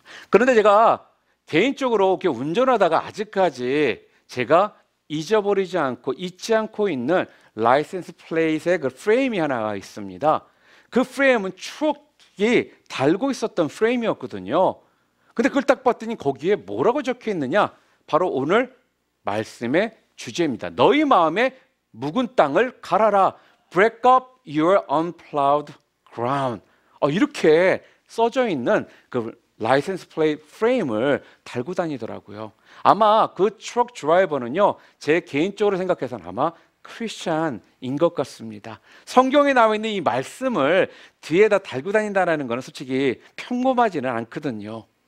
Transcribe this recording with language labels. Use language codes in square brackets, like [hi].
[ko] 그런데 제가 개인적으로 이렇게 운전하다가 아직까지 제가 잊어버리지 않고 잊지 않고 있는 라이센스 플레이트의 그 프레임이 하나가 있습니다. 그 프레임은 추억이 달고 있었던 프레임이었거든요. 근데 그걸 딱 봤더니 거기에 뭐라고 적혀 있느냐? 바로 오늘 말씀의 주제입니다. 너희 마음에 묵은 땅을 갈아라. [en] Break up your unplowed ground. [ko] 이렇게 써져 있는 그 라이센스 플레이트 프레임을 달고 다니더라고요. 아마 그 트럭 드라이버는요 제 개인적으로 생각해서는 아마 크리스찬인 것 같습니다. 성경에 나와 있는 이 말씀을 뒤에다 달고 다닌다는 것은 솔직히 평범하지는 않거든요.